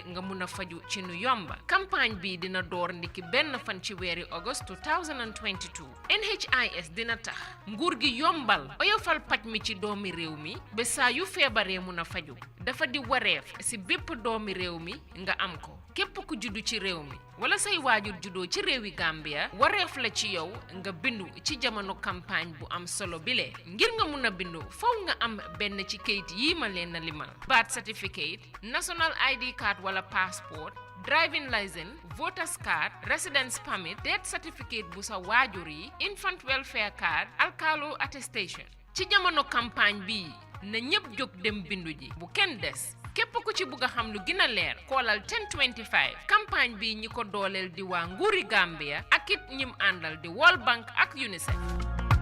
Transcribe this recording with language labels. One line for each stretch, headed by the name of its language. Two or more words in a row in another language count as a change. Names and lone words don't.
Wolof: nga mun a faju ci nu yomba campagne bi dina door ndiki benn fan ci weeri August 2022 NHIS dina tax nguur gi yombal oyofal paj mi ci doomi réew mi ba saa yu feebaree mun a faju dafa di wareef si bépp doomi réew mi nga am ko képp ku juddu ci réew mi wala say waajur juddoo ci réewi Gambia wareef la ci yow nga bindu ci jamono campagne bu am solo bile ngir nga mun a bindu faw nga am benn ci kayit yii ma leen a limal
English: birth certificate national ID card
Wolof: wala
English: passport driving license voters card residence permit death certificate
Wolof: bu sa waajur yi
English: infant welfare card
Wolof: alkalo attestation ci jamono campagne bi na ñëpp jóg dem bindu ji bu kenn des képp ku ci bugg a xam lu gën a leer koolal 1025 campagne bi ñi ko dooleel di waa nguuri Gambia ak it ñim àndal di World Bank ak UNICEF